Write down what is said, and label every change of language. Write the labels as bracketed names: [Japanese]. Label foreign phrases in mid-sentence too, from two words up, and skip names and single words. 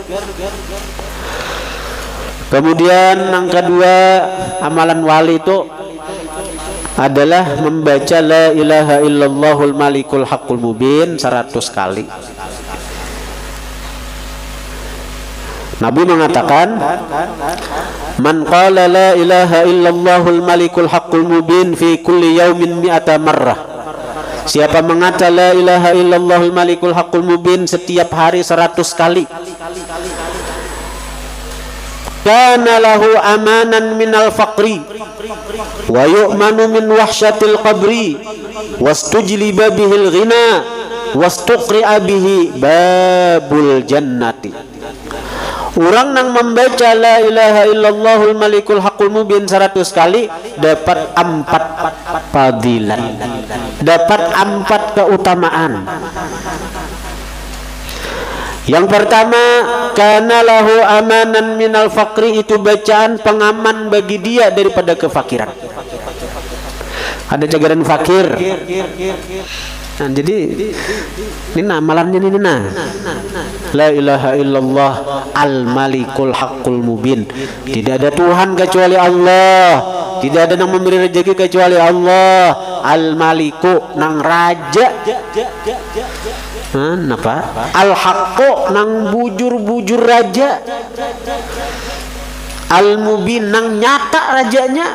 [Indonesian] Kemudian yang kedua amalan wali itu adalah membaca [Arabic] لا إله إلا الله الملك الحق المبين [Indonesian] 100 kali. Nabi mengatakan [Arabic] من قال لا إله إلا الله الملك الحق المبين في كل يوم مائة مرة. [Indonesian] Siapa mengata [Arabic] لا إله إلا الله الملك الحق المبين [Indonesian] setiap hari 100 kali [Arabic] كان له أمانا من الفقر ويؤمن من وحشة القبر واستجلب به الغنى واستقرع به باب الجنة. [Indonesian] Orang yang membaca [Arabic] لا إله إلا الله الملك الحق المبين [Indonesian] 100 kali dapat 4 fadilat, dapat 4 keutamaan. Yang pertama, [Arabic] كان له أمانا من الفقر, [Indonesian] itu bacaan pengaman bagi dia daripada kefakiran. [Banjar] Ada jagaran fakir. Nah, jadi ini amalannya ini [Arabic] لا إله إلا الله الملك الحق المبين. [Indonesian] Tidak ada Tuhan kecuali Allah. Tidak ada yang memberi rezeki kecuali Allah. [Banjar] Al maliku nang raja. Napa? Al haqqo nang bujur-bujur raja. Al mubin nang nyata rajanya.